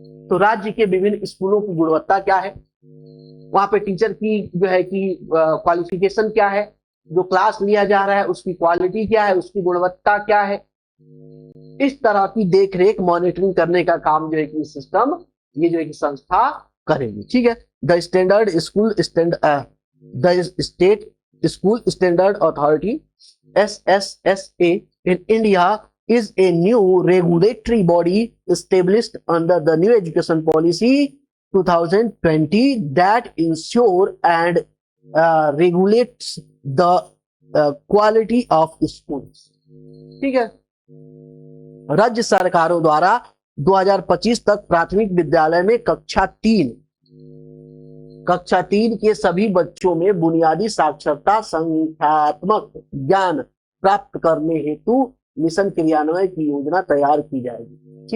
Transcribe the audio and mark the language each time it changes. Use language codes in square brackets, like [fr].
[hi] तो राज्य के विभिन्न स्कूलों की गुणवत्ता क्या है, वहां पे टीचर की जो है कि क्वालिफिकेशन क्या है, जो क्लास लिया जा रहा है उसकी क्वालिटी क्या है, उसकी गुणवत्ता क्या है, इस तरह की देखरेख मॉनिटरिंग करने का काम जो है कि सिस्टम ये जो है कि संस्था करेगी। ठीक है, [en] The standard school the state school standard authority SSSA in India is a new regulatory body established under the new education policy 2020 that ensure and regulates the quality of schools। [hi] ठीक है, राज्य सरकारों द्वारा 2025 तक प्राथमिक विद्यालय में कक्षा 3 के सभी बच्चों में बुनियादी साक्षरता संख्यात्मक ज्ञान प्राप्त करने हेतु मिशन क्रियान्वयन की योजना तैयार की जाएगी।